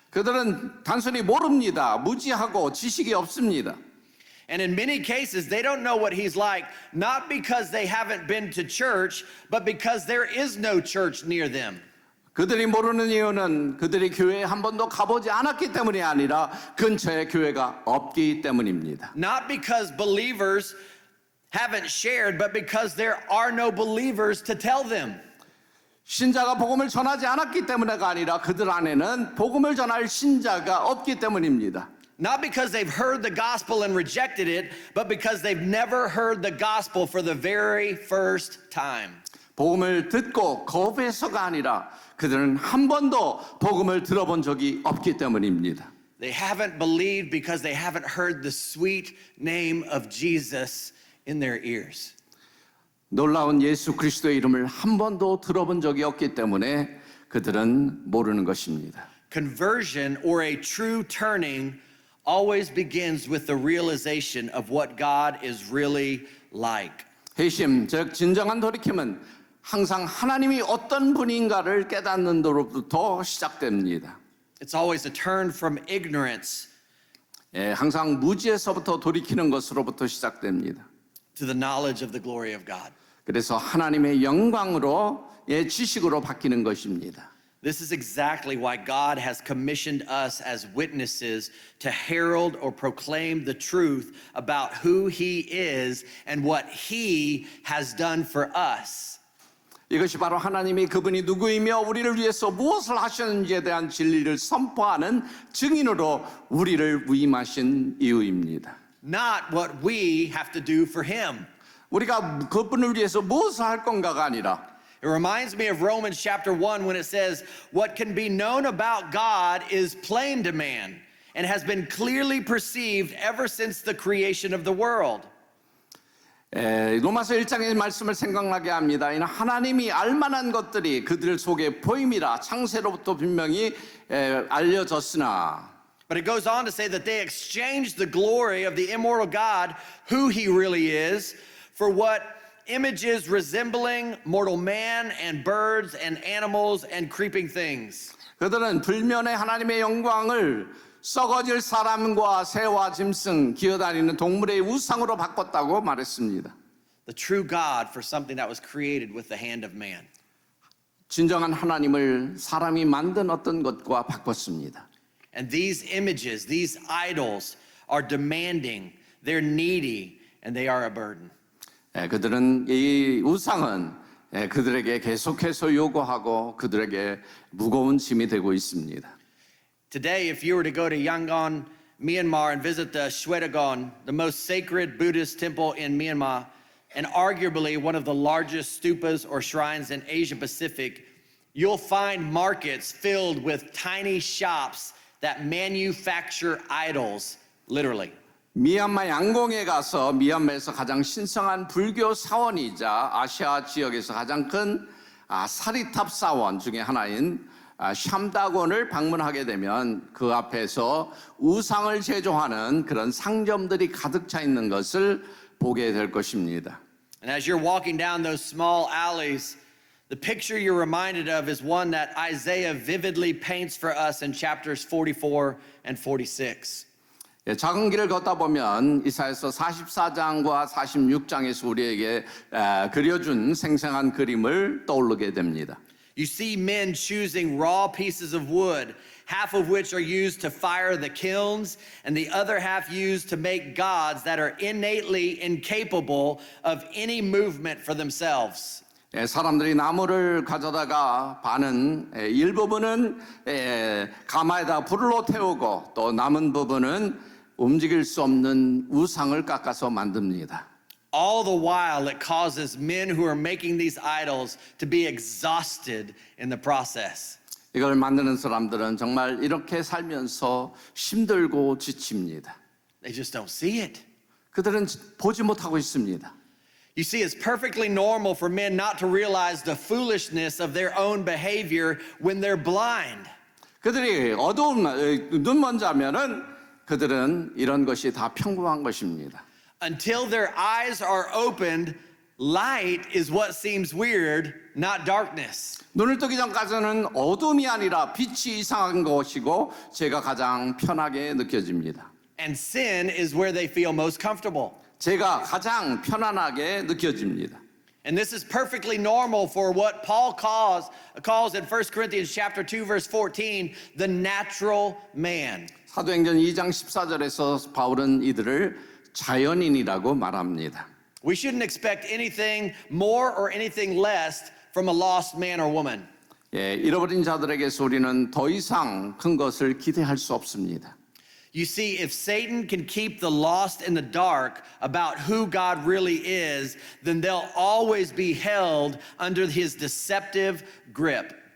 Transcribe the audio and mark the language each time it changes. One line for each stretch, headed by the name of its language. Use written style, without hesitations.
Korean: 그들은 단순히 모릅니다. 무지하고 지식이 없습니다.
English: And in many cases, they don't know what He's like, not because they haven't been to church, but because there is no church near them.
Korean: 그들이 모르는 이유는 그들이 교회에 한 번도 가보지 않았기 때문이 아니라 근처에 교회가 없기 때문입니다.
English: Not because believers haven't shared, but because there are no believers to tell them.
Korean: 신자가 복음을 전하지 않았기 때문에가 아니라 그들 안에는 복음을 전할 신자가 없기 때문입니다.
English: Not because they've heard the gospel and rejected it, but because they've never heard the gospel for the very first time.
Korean: 복음을 듣고 거부해서가 아니라 그들은 한 번도 복음을 들어본 적이 없기 때문입니다.
English: They haven't believed because they haven't heard the sweet name of Jesus in their ears.
Korean: 놀라운 예수 그리스도의 이름을 한 번도 들어본 적이 없기 때문에 그들은 모르는 것입니다.
English: Conversion or a true turning always begins with the realization of what God is really like.
Korean: 회심, 즉 진정한 돌이킴은 항상 하나님이 어떤 분인가를 깨닫는 데로부터 시작됩니다.
English: It's always a turn from ignorance
Korean: 항상 무지에서부터 돌이키는 것으로부터 시작됩니다.
English: to the knowledge of the glory of God.
Korean: 그래서 하나님의 영광으로 지식으로 바뀌는 것입니다.
English: This is exactly why God has commissioned us as witnesses to herald or proclaim the truth about who He is and what He has done for us.
Korean: 이것이 바로 하나님이 그분이 누구이며 우리를 위해서 무엇을 하셨는지에 대한 진리를 선포하는 증인으로 우리를 위임하신 이유입니다.
English: Not what we have to do for Him.
Korean: 우리가 그분을 위해서 무엇을 할 건가가 아니라
English: It reminds me of Romans chapter 1 when it says, what can be known about God is plain to man and has been clearly perceived ever since the creation of the world.
Korean: 로마서 1장의 말씀을 생각나게 합니다. 이는 하나님이 알만한 것들이 그들 속에 보임이라 창세로부터 분명히 알려졌으나
English: But it goes on to say that they exchanged the glory of the immortal God, who He really is, for what images resembling mortal man and birds and animals and creeping things.
Korean: 그들은 불면의 하나님의 영광을 썩어질 사람과 새와 짐승 기어다니는 동물의 우상으로 바꿨다고 말했습니다.
English: The true God for something that was created with the hand of man.
Korean: 진정한 하나님을 사람이 만든 어떤 것과 바꿨습니다.
English: And these images, these idols are demanding, they're needy, and they are a burden.
Korean: 그들은 이 우상은 그들에게 계속해서 요구하고 그들에게 무거운 짐이 되고 있습니다.
English: Today, if you were to go to Yangon, Myanmar, and visit the Shwedagon, the most sacred Buddhist temple in Myanmar, and arguably one of the largest stupas or shrines in Asia Pacific, you'll find markets filled with tiny shops that manufacture idols, literally.
Korean: 미얀마 양공에 가서 미얀마에서 가장 신성한 불교 사원이자 아시아 지역에서 가장 큰 사리탑 사원 중에 하나인 샴다곤을 방문하게 되면 그 앞에서 우상을 제조하는 그런 상점들이 가득 차 있는 것을 보게 될 것입니다.
English: And as you're walking down those small alleys, the picture you're reminded of is one that Isaiah vividly paints for us in chapters 44 and 46.
Korean: 작은 길을 걷다 보면 이사야서 44장과 46장에서 우리에게 그려준 생생한 그림을 떠오르게 됩니다.
English: You see men choosing raw pieces of wood, half of which are used to fire the kilns, and the other half used to make gods that are innately incapable of any movement for themselves.
Korean: 사람들이 나무를 가져다가 반은 일부분은 가마에다 불로 태우고 또 남은 부분은 움직일 수 없는 우상을 깎아서 만듭니다.
English: All the while, it causes men who are making these idols to be exhausted in the process.
Korean: 이걸 만드는 사람들은 정말 이렇게 살면서 힘들고 지칩니다.
English: They just don't see it.
Korean: 그들은 보지 못하고 있습니다.
English: You see, it's perfectly normal for men not to realize the foolishness of their own behavior when they're blind.
Korean: 그들이 어두운 눈 먼저 하면은 그들은 이런 것이 다 평범한 것입니다.
English: Until their eyes are opened, light is what seems weird, not darkness.
Korean: 눈을 뜨기 전까지는 어둠이 아니라 빛이 이상한 것이고 제가 가장 편하게 느껴집니다.
English: And sin is where they feel most comfortable.
Korean: 제가 가장 편안하게 느껴집니다.
English: And this is perfectly normal for what Paul calls in 1 Corinthians chapter 2 verse 14 the natural man.
Korean: 사도행전 2장 14절에서 바울은 이들을 자연인이라고 말합니다.
English: We shouldn't expect anything more or anything less from a lost man or woman.
Korean: 잃어버린 자들에게서 우리는 더 이상 큰 것을 기대할 수 없습니다.
English: You see, if Satan can keep the lost in the dark about who God really is, then they'll always be held under his deceptive grip.